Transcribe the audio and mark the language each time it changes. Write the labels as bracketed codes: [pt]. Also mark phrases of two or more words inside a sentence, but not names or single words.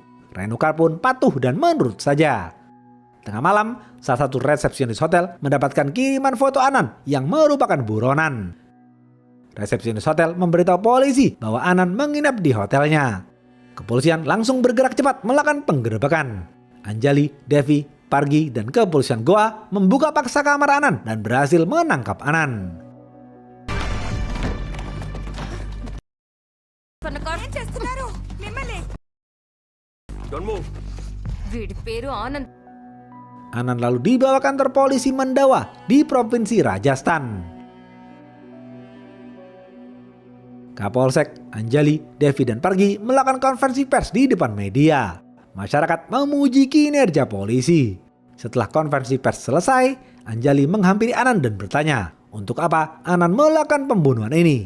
[id] Renuka pun patuh dan menurut saja. Tengah malam, salah satu resepsionis hotel mendapatkan kiriman foto Anan yang merupakan buronan. Resepsionis hotel memberitahu polisi bahwa Anan menginap di hotelnya. Kepolisian langsung bergerak cepat melakukan penggerebekan. Anjali, Devi, Pargi, dan kepolisian Goa membuka paksa kamar Anan dan berhasil menangkap Anan. [te] వీడి పేరు ఆనంద్. [id] Anan lalu dibawa kantor polisi Mandawa di provinsi Rajasthan. Kapolsek, Anjali, Devi, dan Pargi melakukan konferensi pers di depan media. Masyarakat memuji kinerja polisi. Setelah konferensi pers selesai, Anjali menghampiri Anan dan bertanya, untuk apa Anan melakukan pembunuhan ini?